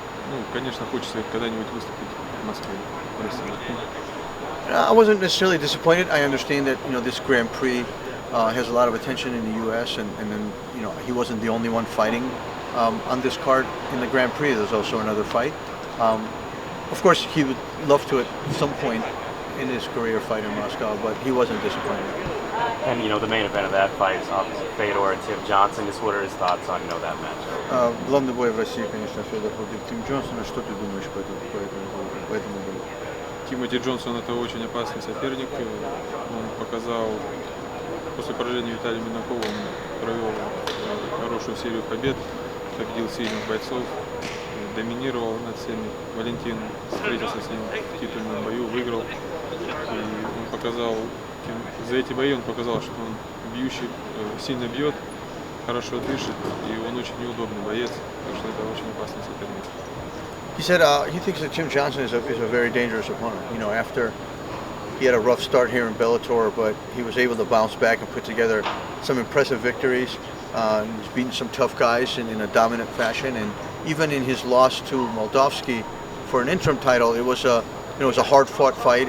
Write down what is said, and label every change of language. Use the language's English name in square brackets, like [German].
[Russian] Ну, конечно, хочется когда-нибудь выступить в Москве, в России. [English] I wasn't necessarily disappointed. I understand that, you know, this Grand Prix has a lot of attention in the U.S. and then, you know, he wasn't the only one fighting on this card in the Grand Prix. There's also another fight. Of course, he would love to at some point in his career fight in Moscow, but he wasn't disappointed. And you know, the main event of that fight is obviously Fedor and Tim Johnson. Just what are his thoughts on, you know, that matchup? [Russian] Главный бой в России, конечно, Федор против Тим Джонсона. Что ты думаешь по этому бою? Тимоти Джонсон — это очень опасный соперник. Он показал, после поражения Виталия Минакова, он провел хорошую серию побед, победил сильных бойцов, доминировал над всеми. Валентин встретился с ним в титульном бою, выиграл. И он показал, за эти бои он показал, что он бьющий, сильно бьет, хорошо дышит, и он очень неудобный боец, так что это очень опасный соперник. [English] He said he thinks that Tim Johnson is a very dangerous opponent. You know, after he had a rough start here in Bellator, but he was able to bounce back and put together some impressive victories. He's beaten some tough guys in a dominant fashion, and even in his loss to Moldavsky for an interim title, it was a hard-fought fight.